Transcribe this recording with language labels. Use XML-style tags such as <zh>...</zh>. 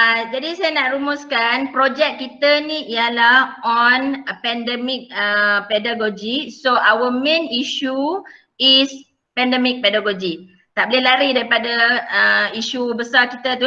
<ms>jadi saya nak rumuskan projek kita ni ialah</ms> <en>on pandemic pedagogy. So our main issue is pandemic pedagogy.</en> <ms>Tak boleh lari daripada isu besar kita tu.</ms>